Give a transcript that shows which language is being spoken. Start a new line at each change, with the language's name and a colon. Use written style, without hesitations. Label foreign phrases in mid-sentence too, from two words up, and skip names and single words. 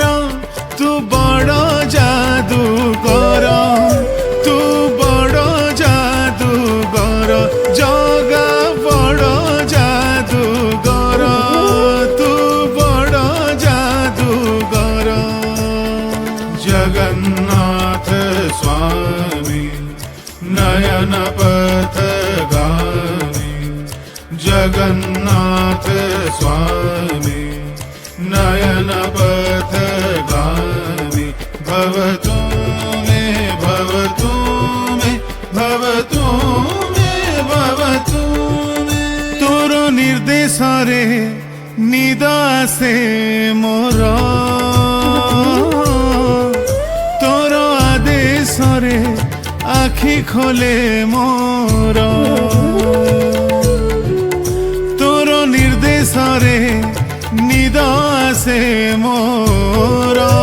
Odia: ତୁ ବଡ଼ ଯାଦୁଗର। ତୁ ବଡ଼ ଯାଦୁଗର ଜଗା ବଡ଼ ଯାଦୁଗର। ତୁ ବଡ଼ ଯାଦୁଗର।
Sanskrit: जगन्नाथ स्वामी नयन पथगामी। जगन्नाथ स्वामी नयन पथगामी। भवतु मे भवतु मे भवतु मे भवतु मे।
Odia: ତୋର ନିର୍ଦ୍ଦେଶ ରେ ନିଦ ଆସେ ମୋର। ତୋର ଆଦେଶ ରେ ଆଖି ଖୋଲେ ମୋର। ତୋର ନିର୍ଦ୍ଦେଶ ରେ ନିଦ ଆସେ ମୋର।